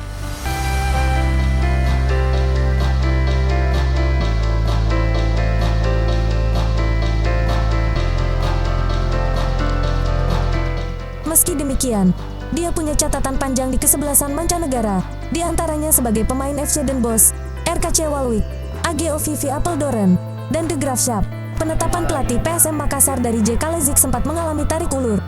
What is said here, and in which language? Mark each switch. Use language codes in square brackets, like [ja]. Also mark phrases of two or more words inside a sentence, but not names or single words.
[id] Meski demikian, dia punya catatan panjang di kesebelasan mancanegara, di antaranya sebagai pemain FC Den Bosch, RKC Waalwijk, AGO VV Apeldoorn, dan De Graafschap. Penetapan pelatih PSM Makassar dari J. Kalezic sempat mengalami tarik ulur.